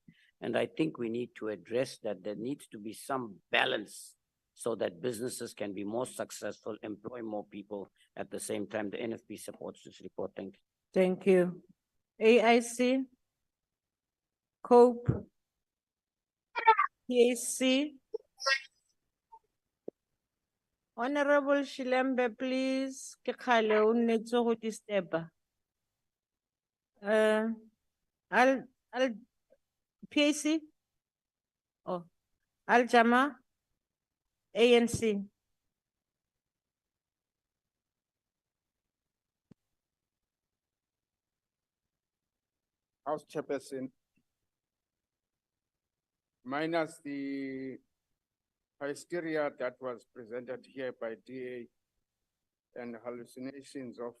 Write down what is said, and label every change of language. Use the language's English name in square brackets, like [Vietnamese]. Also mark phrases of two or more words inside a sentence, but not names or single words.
[English] And I think we need to address that. There needs to be some balance so that businesses can be more successful, employ more people at the same time. The NFP supports this report. Thank you. Thank you. AIC. COPE. PAC. Honorable Shivambu, please. [Tswana] Ke kgale o nnetse go disturba. [English] Al PAC. Oh, Al Jama. ANC. House Chairperson, minus the hysteria that was presented here by DA and hallucinations of.